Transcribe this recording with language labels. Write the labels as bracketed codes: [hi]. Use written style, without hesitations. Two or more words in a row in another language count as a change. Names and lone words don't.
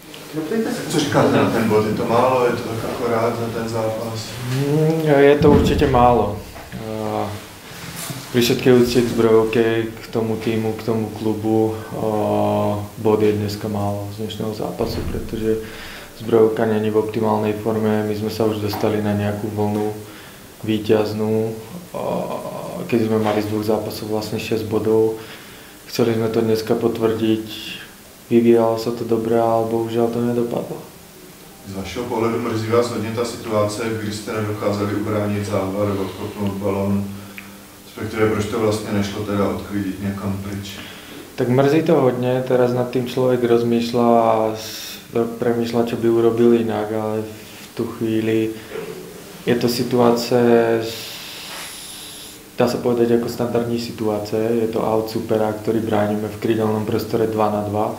[cs] Co říkáte na ten bod? Je to málo? Je to tak akorát za ten zápas? [sk] Je to určite málo. Pri všetkej úcte k Zbrojovke, k tomu týmu, k tomu klubu, bod je dneska málo z dnešného zápasu, pretože Zbrojovka není v optimálnej forme. My sme sa už dostali na nejakú vlnu víťaznú, keď sme mali z 2 zápasov vlastne 6 bodov. Chceli sme to dneska potvrdiť, vyvíjalo sa to dobre, ale bohužiaľ to nedopadlo. [cs] Z vašeho pohledu mrzí vás hodně ta situace, kdy jste nedokázali ubránit závor, odkopnout balón, respektive proč to vlastně nešlo teda odklidit někam pryč? Tak mrzí to hodně, [sk] teraz nad tým človek rozmýšľa a premýšľa, čo by urobil inak, ale v tú chvíli je to situácia, dá sa povedať ako [cs] standardní situace, [sk] je to out supera, ktorý bránime v krídelnom prostore 2-2.